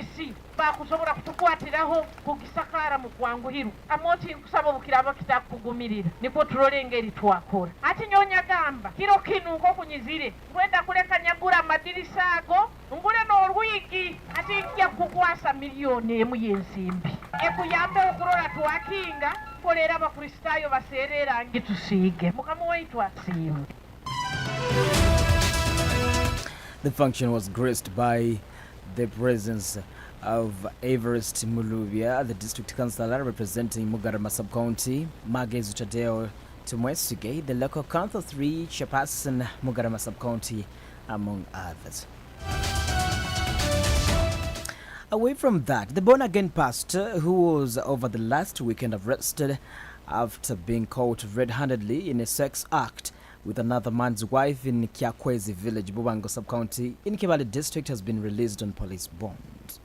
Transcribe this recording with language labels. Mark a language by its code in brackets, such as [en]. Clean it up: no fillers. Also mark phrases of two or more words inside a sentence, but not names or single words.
[nyo] si bakusobola kutukwatiraho kugisakara mu kwanguhiru amoti nkusaba obukiraba kitakugumirira niko turole engeri twakora ati nyonya gamba kiro kinu nko kunyizire kwenda kuleka nyagura amadirisa ago ngule n'olwigi ati njya kukwasa miliyoni emu y'ensimbi ekuyambe okurora twakinga kolera abakristaayo baseerera ngitusiige mukama waitu asiimwe. [en] The function was graced by the presence of Everest Muluvia, the district councillor representing Mugarama sub-county, Magezu Tadeo Tumwesuge, the local council 3 chairperson Mugarama sub-county, among others. Away from that, the born-again pastor who was over the last weekend arrested after being caught red-handedly in a sex act with another man's wife in Kyakwezi village, Bubango sub-county in Kibale district has been released on police bond.